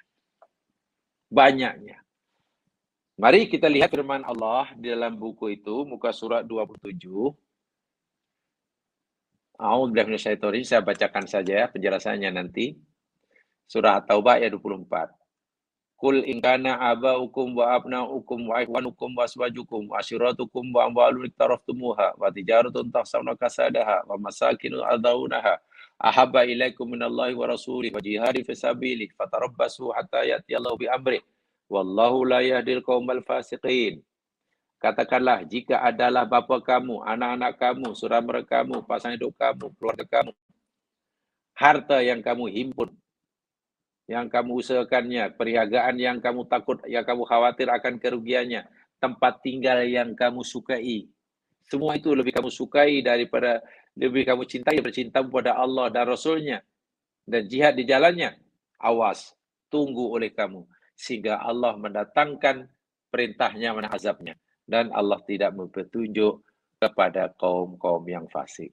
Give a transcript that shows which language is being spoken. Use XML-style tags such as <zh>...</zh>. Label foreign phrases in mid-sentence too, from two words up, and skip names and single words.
<ms>Banyaknya. Mari kita lihat firman Allah di dalam buku itu, muka surat 27.</ms> <ar>أعوذ بالله من الشيطان الرجيم,</ar> <ms>saya bacakan saja penjelasannya nanti. Surah At-Taubah ayat 24.</ms> <ar>قل إن كان آباؤكم وأبناؤكم وإخوانكم وأزواجكم وعشيرتكم وأموال اقترفتموها وتجارة تخشون كسادها ومساكن ترضونها أحب إليكم من الله ورسوله وجهاد في سبيله فتربصوا حتى يأتي الله بأمره والله لا يهدي القوم الفاسقين.</ar> <ms>Katakanlah, jika adalah bapa kamu, anak-anak kamu, saudara kamu, pasangan hidup kamu, keluarga kamu, harta yang kamu himpun, yang kamu usahakannya, perniagaan yang kamu takut, yang kamu khawatir akan kerugiannya, tempat tinggal yang kamu sukai, semua itu lebih kamu sukai daripada, lebih kamu cintai bercinta kepada Allah dan Rasulnya, dan jihad di jalannya, awas, tunggu oleh kamu, sehingga Allah mendatangkan perintahnya dan azabnya, dan Allah tidak berpetunjuk kepada kaum-kaum yang fasik.</ms>